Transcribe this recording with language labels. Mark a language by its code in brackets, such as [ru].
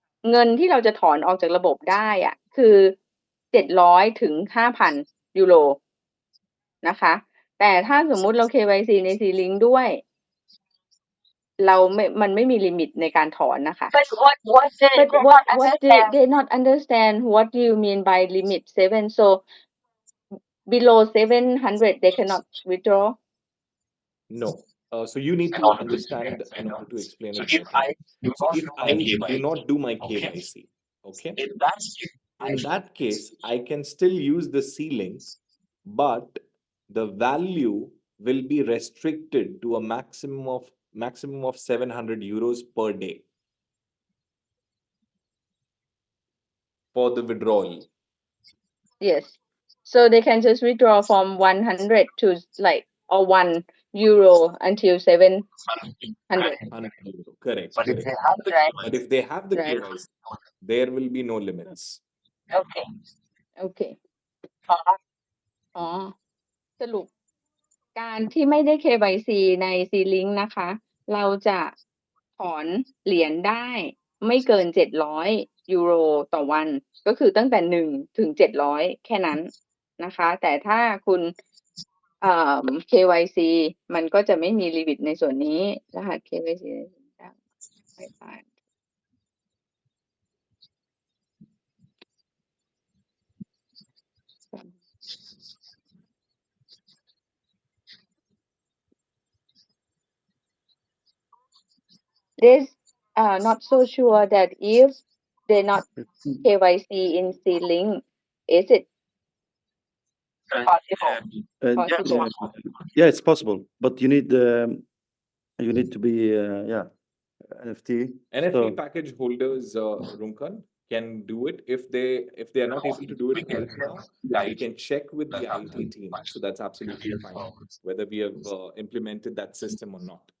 [th] เงินที่เราจะถอนออกจากระบบได้อะคือ700 ถึง 5,000 ยูโรนะคะแต่ถ้าสมมุติเรา KYC ใน C-Link ด้วยมันไม่มีลิมิตในการถอนนะคะ [en] But what they not understand what do you mean by limit 7 so below 700 they cannot withdraw No. So you need to understand in order to explain it better. So if I do not do my KYC, okay, in that case, I can still use the C-Link, but the value will be restricted to a maximum of maximum of 700 euros per day for the withdrawal. Yes. So they can just withdraw from 100 to like or €1 until 700. 100 euro. Correct. But if Correct. they have the right, But if they have the Right. KYC, there will be no limits. okay. Okay. อ๋อ [th] สรุปการที่ไม่ได้ KYC ใน C-Link นะคะ เราจะถอนเหรียญได้ไม่เกิน€700ต่อวัน ก็คือตั้งแต่1ถึง700แค่นั้นนะคะ แต่ถ้าคุณ KYC มันก็จะไม่มีลิมิตในส่วนนี้รหัส KYC ไม่ผ่าน [en] This not so sure that if they not KYC in C-Link, is it possible. possible? Yeah, it's possible, but you need to be NFT. NFT So package holders, Runkan, can do it if they are not able to do it right now. They can check with the IT team. So that's absolutely fine. Whether we have implemented that system or not.